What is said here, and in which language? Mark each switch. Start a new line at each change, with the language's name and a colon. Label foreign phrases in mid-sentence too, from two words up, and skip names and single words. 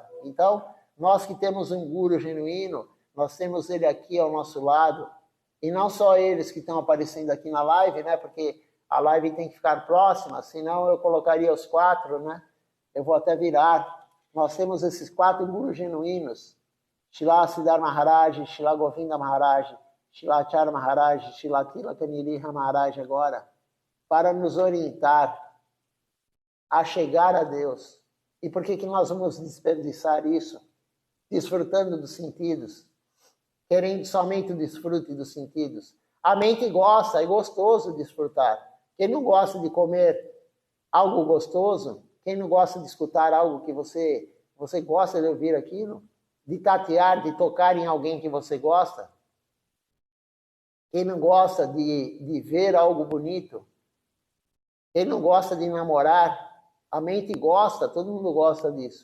Portuguese: Então, nós que temos um guru genuíno, nós temos ele aqui ao nosso lado, e não só eles que estão aparecendo aqui na live, né? Porque a live tem que ficar próxima, senão eu colocaria os 4, né? Eu vou até virar. Nós temos esses 4 gurus genuínos, Srila Siddhar Maharaj, Srila Govinda Maharaj, Srila Acharya Maharaj, Srila Tilaka Nirihara Maharaj agora, para nos orientar a chegar a Deus. E por que nós vamos desperdiçar isso? Desfrutando dos sentidos, querendo somente o desfrute dos sentidos. A mente gosta, é gostoso desfrutar. Quem não gosta de comer algo gostoso, quem não gosta de escutar algo que você gosta de ouvir aquilo, de tatear, de tocar em alguém que você gosta, quem não gosta de ver algo bonito, quem não gosta de namorar, a mente gosta, todo mundo gosta disso.